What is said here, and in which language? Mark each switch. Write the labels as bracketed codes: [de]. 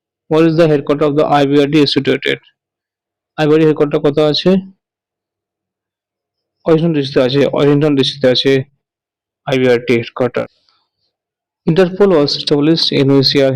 [en] What is the headquarter of the IBRD situated? [bn] IBRD headquarter কোথায় আছে? Washington ডিসিতে আছে IBRT headquarter. [en] Interpol was established in which year?